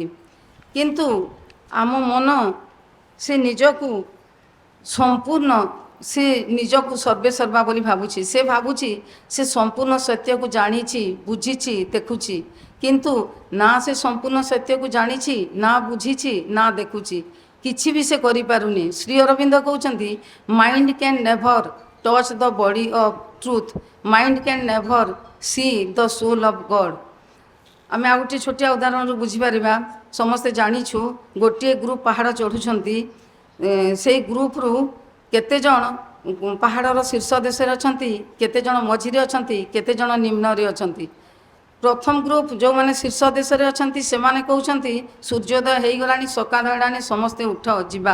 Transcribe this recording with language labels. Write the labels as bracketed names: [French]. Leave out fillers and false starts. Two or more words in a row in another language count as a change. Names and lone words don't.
[Odia] କିନ୍ତୁ ଆମ ମନ ସେ ନିଜକୁ ସମ୍ପୂର୍ଣ୍ଣ ସେ ନିଜକୁ ସର୍ବେ ସର୍ବା ବୋଲି ଭାବୁଛି। ସେ ଭାବୁଛି ସେ ସମ୍ପୂର୍ଣ୍ଣ ସତ୍ୟ କୁ ଜାଣିଛି ବୁଝିଛି ଦେଖୁଛି କିନ୍ତୁ ନା ସେ ସମ୍ପୂର୍ଣ୍ଣ ସତ୍ୟ କୁ ଜାଣିଛି ନା ବୁଝିଛି ନା ଦେଖୁଛି କିଛି ବି ସେ କରି ପାରୁନି। ଶ୍ରୀ ଅରବିନ୍ଦ କହୁଛନ୍ତି [English] mind can never touch the body of truth mind can never see the soul of God. [Odia] ଆମ ଆ ଗୋଟେ ଛୋଟିଆ ଉଦାହରଣ ବୁଝିପର ସମସ୍ତେ ଜାଣିଛୁ ଗୋଟେ ଗ୍ରୁପ ପାହାଡ଼ ଚଢ଼ୁଛନ୍ତି ସେ ଗ୍ରୁପ ରୁ କେତେ ଜଣ ପାହାଡ଼ର ଶୀର୍ଷ ଦେଶ ଅଛନ୍ତି କେତେ ଜଣ ମଝିରେ ଅଛନ୍ତି କେତେ ଜଣ ନିମ୍ନ ରେ ଅଛନ୍ତି। ପ୍ରଥମ ଗ୍ରୁପ ଯୋ ମାନେ ଶୀର୍ଷ ଦେଶ ରେ ଅଛନ୍ତି ସେ ମାନେ କହୁଛନ୍ତି ସୂର୍ଯ୍ୟୋଦୟ ହେଇ ଗଲାଣି ସକାଳ ହେଲାଣି ସମସ୍ତେ ଉଠ ଯିବା।